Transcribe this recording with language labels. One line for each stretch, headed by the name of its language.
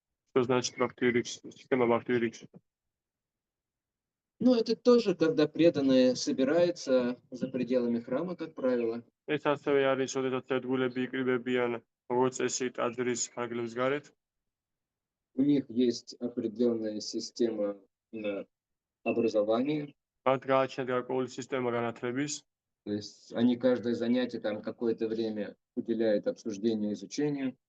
Russian: Что значит система бхакти-вирикша? Ну, это тоже, когда преданные собираются за пределами храма, как правило.
Georgian: ეს ასევე არის, როდესაც ერთგულები იკრიბებიან როგორც წესი ტაძრის ფარგლებს გარეთ.
Russian: У них есть определенная система образования.
Georgian: მათ გააჩნიათ გარკვეული სისტემა განათლების.
Russian: То есть они каждое занятие там какое-то время уделяют обсуждению, изучению.